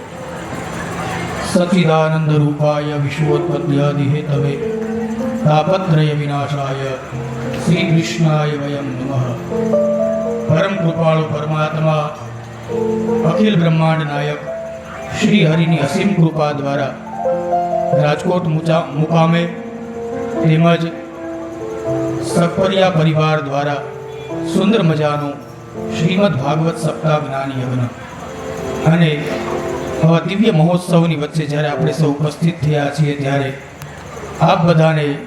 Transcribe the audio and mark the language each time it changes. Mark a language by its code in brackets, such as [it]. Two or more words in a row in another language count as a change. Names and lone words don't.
[sa] सच्चिदानंद रूपाय विश्वोत्पत्त्यादिहेतवे तापत्रय विनाशाय श्री कृष्णाय वयं नमः। [gu] પરમ કૃપાળુ પરમાત્મા અખિલ બ્રહ્માંડ નાયક શ્રી હરિની અસીમ કૃપા દ્વારા રાજકોટ મુકામે તેમજ સકપરિયા પરિવાર દ્વારા સુંદર મજાનું શ્રીમદ ભાગવત સપ્તાહ જ્ઞાન યજ્ઞ અને આવા દિવ્ય મહોત્સવની વચ્ચે જ્યારે આપણે સૌ ઉપસ્થિત થયા છીએ ત્યારે આપ બધાને